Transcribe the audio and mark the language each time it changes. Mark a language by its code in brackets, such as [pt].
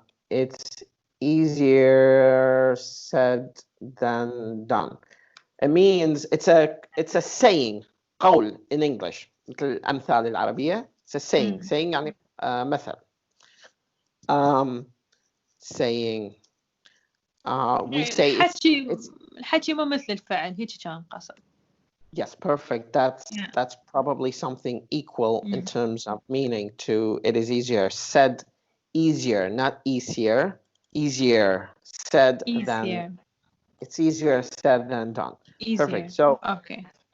[en] It's easier said than done. It means it's a saying, قول in English. [ar] مثل الأمثال العربية. [en] It's a saying. [ar] Saying يعني مثل. [en] Saying. We say [ar] الحكي ما مثل الفعل، هيك كان قصد. [en] Yes, perfect. That's probably something equal in terms of meaning to it is easier said, easier, not easier. Easier said than. It's easier said than done. Easier. Perfect. So, okay.